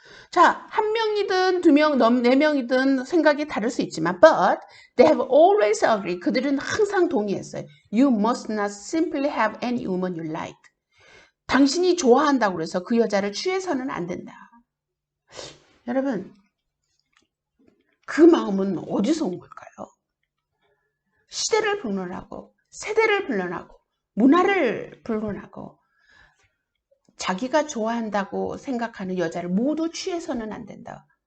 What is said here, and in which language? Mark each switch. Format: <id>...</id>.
<ko>자, 1명이든 2명, 4명이든 생각이 다를 수 있지만</ko> <en>but they have always agreed.</en> <ko>그들은 항상 동의했어요.</ko> <en>You must not simply have any woman you like.</en> <ko>당신이 좋아한다고 해서 그 여자를 취해서는 안 된다. 여러분, 그 마음은 어디서 온 걸까요? 시대를 불론하고 세대를 불론하고 문화를 불론하고 자기가 좋아한다고 생각하는 여자를 모두 취해서는 안 된다.</ko>